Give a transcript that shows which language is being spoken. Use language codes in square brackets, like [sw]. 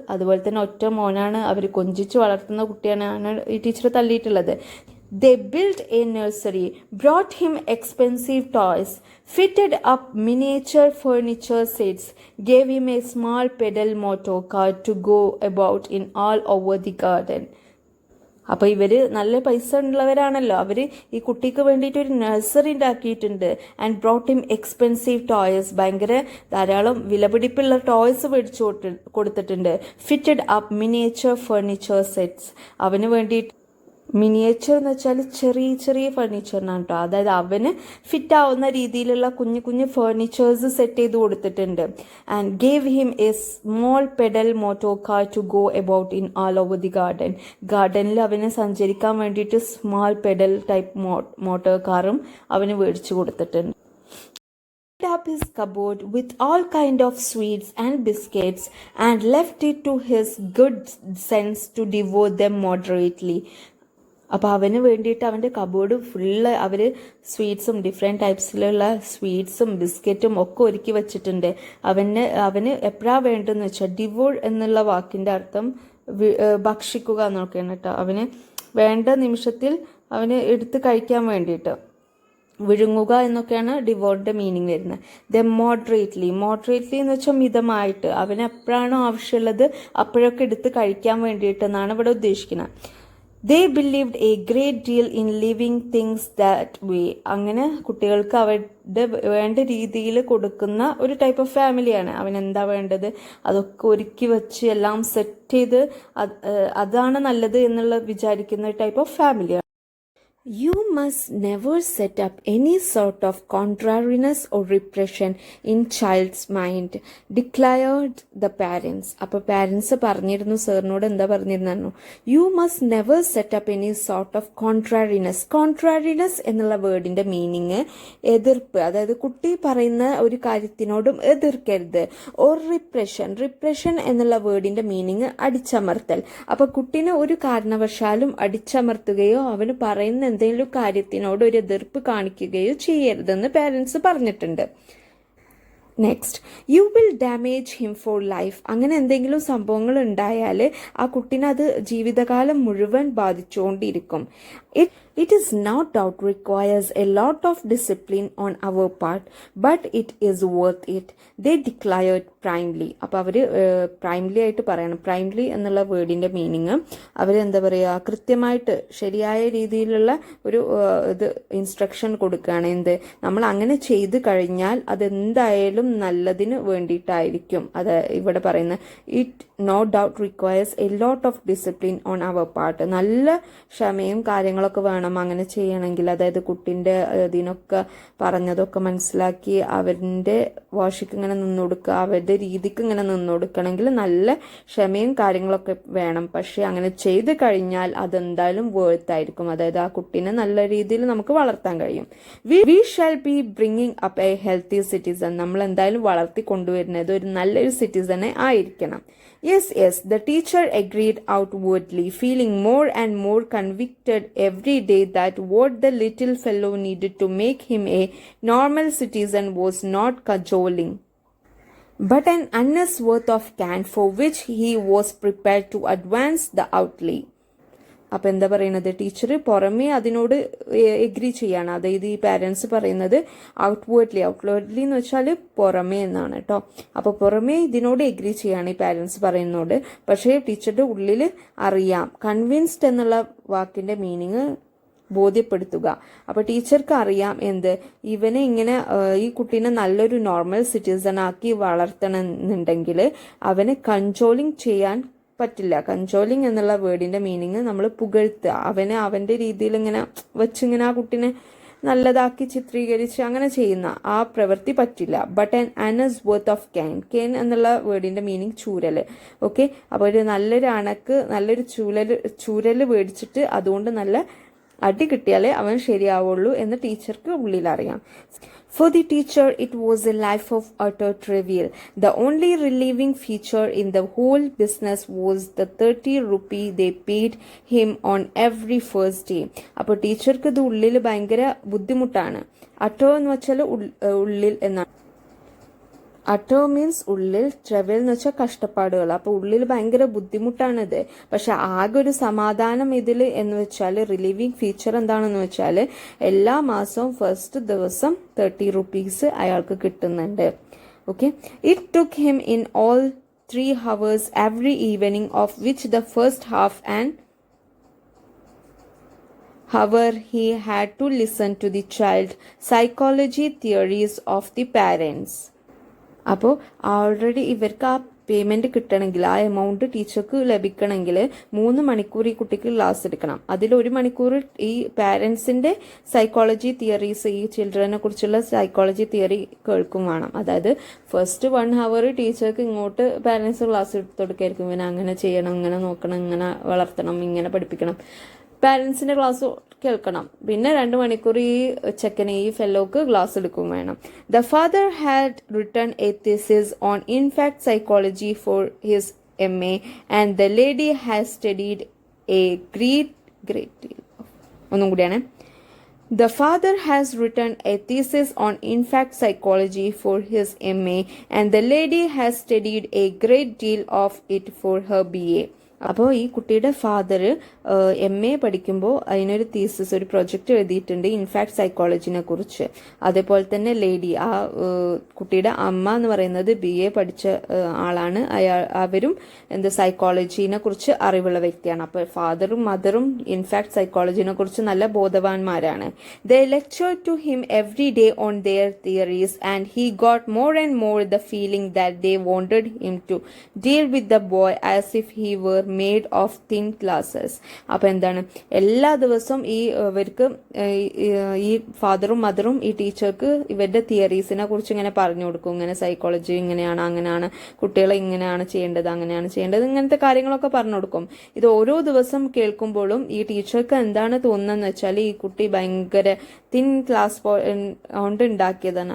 [ml] അതുപോലെ തന്നെ ഒറ്റ മോനാണ്, അവർ കൊഞ്ചിച്ച് വളർത്തുന്ന കുട്ടിയാണ് ഈ teacher തള്ളിയിട്ടുള്ളത്. [en] They built a nursery, brought him expensive toys, fitted up miniature furniture sets, gave him a small pedal motor car to go about in all over the garden. [ml] അപ്പോൾ ഇവർ നല്ല പൈസ ഉള്ളവരാണല്ലോ, അവർ ഈ കുട്ടിക്ക് വേണ്ടിയിട്ട് ഒരു നഴ്സറി ഉണ്ടാക്കിയിട്ടുണ്ട്. [en] and brought him expensive toys, [ml] ഭയങ്കര ധാരാളം വിലപിടിപ്പുള്ള ടോയ്സ് മേടിച്ചു കൊടുത്തിട്ടുണ്ട്. [en] fitted up miniature furniture sets, [ml] അവന് വേണ്ടിയിട്ട് മിനിയേച്ചർ എന്ന് വെച്ചാൽ ചെറിയ ചെറിയ ഫർണിച്ചറിനാണ് കേട്ടോ, അതായത് അവന് ഫിറ്റ് ആവുന്ന രീതിയിലുള്ള കുഞ്ഞു കുഞ്ഞു ഫർണിച്ചേഴ്സ് സെറ്റ് ചെയ്ത് കൊടുത്തിട്ടുണ്ട്. [en] And gave him a small pedal motor car to go about in all over the garden. [ml] ഗാർഡനിൽ അവന് സഞ്ചരിക്കാൻ വേണ്ടിയിട്ട് സ്മോൾ പെഡൽ ടൈപ്പ് മോട്ടോർ കാറും അവന് മേടിച്ചു കൊടുത്തിട്ടുണ്ട്. [en] Up his cupboard with all kind of sweets and biscuits and left it to his good sense to devour them moderately. [ml] അപ്പോൾ അവന് വേണ്ടിയിട്ട് അവൻ്റെ കബോർഡ് ഫുള്ള് അവർ സ്വീറ്റ്സും ഡിഫറെൻറ്റ് ടൈപ്സിലുള്ള സ്വീറ്റ്സും ബിസ്ക്കറ്റും ഒക്കെ ഒരുക്കി വെച്ചിട്ടുണ്ട്. അവന് എപ്പോഴാണ് വേണ്ടതെന്ന് വെച്ചാൽ ഡിവോർ എന്നുള്ള വാക്കിൻ്റെ അർത്ഥം ഭക്ഷിക്കുക എന്നൊക്കെയാണ് കേട്ടോ. അവന് വേണ്ട നിമിഷത്തിൽ അവന് എടുത്ത് കഴിക്കാൻ വേണ്ടിയിട്ട്, വിഴുങ്ങുക എന്നൊക്കെയാണ് ഡിവോറിൻ്റെ മീനിങ് വരുന്നത്. മോഡറേറ്റ്ലി എന്ന് വെച്ചാൽ മിതമായിട്ട്, അവന് എപ്പോഴാണോ ആവശ്യമുള്ളത് അപ്പോഴൊക്കെ എടുത്ത് കഴിക്കാൻ വേണ്ടിയിട്ടെന്നാണ് ഇവിടെ ഉദ്ദേശിക്കുന്നത്. [en] They believed a great deal in living things that way. [ml] അങ്ങനെ കുട്ടികൾക്ക് അവരുടെ വേണ്ട രീതിയിൽ കൊടുക്കുന്ന ഒരു ടൈപ്പ് ഓഫ് ഫാമിലിയാണ്. അവനെന്താ വേണ്ടത് അതൊക്കെ ഒരുക്കി വെച്ച് എല്ലാം സെറ്റ് ചെയ്ത് അതാണ് നല്ലത് എന്നുള്ള വിചാരിക്കുന്ന ഒരു ടൈപ്പ് ഓഫ് ഫാമിലിയാണ്. [en] You must never set up any sort of contrariness or repression in child's mind, declared the parents. [ml] അപ്പോൾ പാരൻസ് പറഞ്ഞിരുന്നു, സാറിനോട് എന്താ പറഞ്ഞിരുന്നു? [en] You must never set up any sort of contrariness. [ml] Contrariness എന്നുള്ള വേർഡിന്റെ മീനിങ് എതിർപ്പ്, അതായത് കുട്ടി പറയുന്ന ഒരു കാര്യത്തിനോടും എതിർക്കരുത്. ഓർ റിപ്രഷൻ എന്നുള്ള വേർഡിന്റെ മീനിങ് അടിച്ചമർത്തൽ. അപ്പോൾ കുട്ടീനെ ഒരു കാരണവശാലും അടിച്ചമർത്തുകയോ അവന് പറയുന്ന എന്തെങ്കിലും കാര്യത്തിനോട് ഒരു എതിർപ്പ് കാണിക്കുകയോ ചെയ്യരുതെന്ന് പാരൻസ് പറഞ്ഞിട്ടുണ്ട്. [en] Next, you will damage him for life. [ml] അങ്ങനെ എന്തെങ്കിലും സംഭവങ്ങൾ ഉണ്ടായാൽ ആ കുട്ടീനെ അത് ജീവിതകാലം മുഴുവൻ ബാധിച്ചുകൊണ്ടിരിക്കും. [en] It is no doubt requires a lot of discipline on our part, but it is worth it. They declared primely. [ml] അപ്പോൾ അവർ പ്രൈമലി ആയിട്ട് പറയണം. പ്രൈമലി എന്നുള്ള വേർഡിൻ്റെ മീനിങ് അവരെന്താ പറയുക, കൃത്യമായിട്ട് ശരിയായ രീതിയിലുള്ള ഒരു ഇത് ഇൻസ്ട്രക്ഷൻ കൊടുക്കുകയാണ്. നമ്മൾ അങ്ങനെ ചെയ്ത് കഴിഞ്ഞാൽ അതെന്തായാലും നല്ലതിന് വേണ്ടിയിട്ടായിരിക്കും. അത് ഇവിടെ പറയുന്നത് [en] It no doubt requires a lot of discipline on our part. [ml] നല്ല ക്ഷമയും കാര്യങ്ങളൊക്കെ വേണം അങ്ങനെ ചെയ്യണമെങ്കിൽ. അതായത് കുട്ടിൻ്റെ ഇതിനൊക്കെ പറഞ്ഞതൊക്കെ മനസ്സിലാക്കി അവരുടെ വാശിക്ക് ഇങ്ങനെ നിന്നുകൊടുക്കുക, അവരുടെ രീതിക്ക് ഇങ്ങനെ നിന്നുകൊടുക്കണമെങ്കിൽ നല്ല ക്ഷമയും കാര്യങ്ങളൊക്കെ വേണം. പക്ഷെ അങ്ങനെ ചെയ്ത് കഴിഞ്ഞാൽ അതെന്തായാലും വേർത്തായിരിക്കും. അതായത് ആ കുട്ടീനെ നല്ല രീതിയിൽ നമുക്ക് വളർത്താൻ കഴിയും. [en] We shall be bringing up a healthy citizen. [ml] നമ്മൾ എന്തായാലും വളർത്തി കൊണ്ടുവരുന്നത് ഒരു നല്ലൊരു സിറ്റിസനെ ആയിരിക്കണം. [en] Yes, the teacher agreed outwardly, feeling more and more convicted every day that what the little fellow needed to make him a normal citizen was not cajoling, but an honest worth of can for which he was prepared to advance the outlay. [ml] അപ്പം എന്താ പറയുന്നത്, teacher പുറമേ അതിനോട് agree ചെയ്യാണ്. അതായത് ഈ parents പറയുന്നത് outwardly എന്ന് വെച്ചാൽ പുറമേ എന്നാണ് കേട്ടോ. അപ്പോൾ പുറമേ ഇതിനോട് എഗ്രി ചെയ്യാണ് ഈ പാരൻസ് പറയുന്നതോട്. പക്ഷേ ടീച്ചറുടെ ഉള്ളിൽ അറിയാം. കൺവിൻസ്ഡ് എന്നുള്ള വാക്കിൻ്റെ മീനിങ് ബോധ്യപ്പെടുത്തുക. അപ്പോൾ ടീച്ചർക്ക് അറിയാം ഇവനെ ഇങ്ങനെ ഈ കുട്ടീനെ നല്ലൊരു നോർമൽ സിറ്റിസൺ ആക്കി വളർത്തണമെന്നുണ്ടെങ്കിൽ അവനെ കൺട്രോളിങ് ചെയ്യാൻ പറ്റില്ല. കൺട്രോളിങ് എന്നുള്ള വേർഡിന്റെ മീനിങ് നമ്മൾ പുകഴ്ത്തുക, അവന്റെ രീതിയിൽ ഇങ്ങനെ വെച്ചിങ്ങനെ ആ കുട്ടീനെ നല്ലതാക്കി ചിത്രീകരിച്ച് അങ്ങനെ ചെയ്യുന്ന ആ പ്രവൃത്തി പറ്റില്ല. [en] but an ounce worth of cane [ml] എന്നുള്ള വേർഡിന്റെ മീനിങ് ചൂരൽ. ഓക്കെ, അപ്പോൾ ഒരു നല്ലൊരു അണക്ക് നല്ലൊരു ചൂരൽ മേടിച്ചിട്ട് അതുകൊണ്ട് നല്ല അടി കിട്ടിയാലേ അവൻ ശരിയാവുള്ളൂ എന്ന് ടീച്ചർക്ക് ഉള്ളിൽ അറിയാം. [en] For the teacher, it was a life of utter trivial. The only relieving feature in the whole business was the 30 rupee they paid him on every first day. [ml] അപ്പോൾ ടീച്ചർക്ക് ഇത് ഉള്ളിൽ ഭയങ്കര ബുദ്ധിമുട്ടാണ്. അട്ടോ എന്ന് വെച്ചാൽ ഉള്ളിൽ എന്നാണ്. അട്ടോ മീൻസ് ഉള്ളിൽ, ട്രവൽ എന്ന് വെച്ചാൽ കഷ്ടപ്പാടുകൾ. അപ്പോൾ ഉള്ളിൽ ഭയങ്കര ബുദ്ധിമുട്ടാണിത്. പക്ഷെ ആകെ ഒരു സമാധാനം ഇതിൽ എന്ന് വെച്ചാൽ റിലീവിങ് ഫീച്ചർ എന്താണെന്ന് വെച്ചാൽ എല്ലാ മാസവും ഫസ്റ്റ് ദിവസം 30 rupees അയാൾക്ക് കിട്ടുന്നുണ്ട്. [en] Okay, it took him in all 3 hours every evening, of which the first half However, he had to listen to the child psychology theories of the parents. [ml] അപ്പോൾ already ഇവർക്ക് ആ പേയ്മെൻറ്റ് കിട്ടണമെങ്കിൽ ആ amount ടീച്ചർക്ക് ലഭിക്കണമെങ്കിൽ 3 മണിക്കൂർ ഈ കുട്ടിക്ക് ക്ലാസ് എടുക്കണം. അതിൽ 1 മണിക്കൂർ ഈ പാരൻസിൻ്റെ സൈക്കോളജി തിയറീസ്, ഈ ചിൽഡ്രനെ കുറിച്ചുള്ള സൈക്കോളജി തിയറി കേൾക്കും വേണം. അതായത് ഫസ്റ്റ് 1 hour ടീച്ചർക്ക് ഇങ്ങോട്ട് പാരൻസ് ക്ലാസ് എടുത്തു കൊടുക്കായിരിക്കും. ഇവനെ അങ്ങനെ ചെയ്യണം, ഇങ്ങനെ നോക്കണം, ഇങ്ങനെ വളർത്തണം, ഇങ്ങനെ പഠിപ്പിക്കണം. പാരൻസിൻ്റെ ക്ലാസ് കേൾക്കണം. പിന്നെ 2 മണിക്കൂർ ഈ ചെക്കന്, ഈ ഫെല്ലോക്ക് ക്ലാസ് എടുക്കും വേണം. [en] The father had written a thesis on infant psychology for his MA and the lady has studied a great deal. [ml] ഒന്നും കൂടിയാണ്. [en] The father has written a thesis on infant psychology for his MA and the lady has studied a great deal of it for her BA. [ml] അപ്പോൾ ഈ കുട്ടിയുടെ father MA പഠിക്കുമ്പോൾ അതിനൊരു thesis, ഒരു project എഴുതിയിട്ടുണ്ട് in fact സൈക്കോളജിനെ കുറിച്ച്. അതേപോലെ തന്നെ ലേഡി, ആ കുട്ടിയുടെ അമ്മ എന്ന് പറയുന്നത് BA പഠിച്ച ആളാണ്. അവരും സൈക്കോളജിനെ കുറിച്ച് അറിവുള്ള വ്യക്തിയാണ്. അപ്പോൾ ഫാദറും മദറും ഇൻഫാക്ട് സൈക്കോളജിനെ കുറിച്ച് നല്ല ബോധവാന്മാരാണ്. [en] They lectured to him every day on their theories and he got more and more the feeling that they wanted him to deal with the boy as if he were made of thin glasses. [ml] അപ്പോൾ എന്താണ്, എല്ലാ ദിവസവും ഇവർക്ക് ഈ ഫാദറും മദറും ഈ ടീച്ചർക്ക് ഇവരുടെ തിയറീസിനെ കുറിച്ച് ഇങ്ങനെ പറഞ്ഞു കൊടുക്കും. ഇങ്ങനെ സൈക്കോളജി ഇങ്ങനെയാണ്, അങ്ങനെയാണ്, കുട്ടികളെ ഇങ്ങനെയാണ് ചെയ്യേണ്ടത്, അങ്ങനെയാണ് ചെയ്യേണ്ടത്, ഇങ്ങനത്തെ കാര്യങ്ങളൊക്കെ പറഞ്ഞു കൊടുക്കും. ഇത് ഓരോ ദിവസം കേൾക്കുമ്പോഴും ഈ ടീച്ചർക്ക് എന്താണ് തോന്നുന്നതെന്ന് വെച്ചാൽ ഈ കുട്ടി ഭയങ്കര തിൻ ക്ലാസ് കൊണ്ട് ഉണ്ടാക്കിയതാണ്.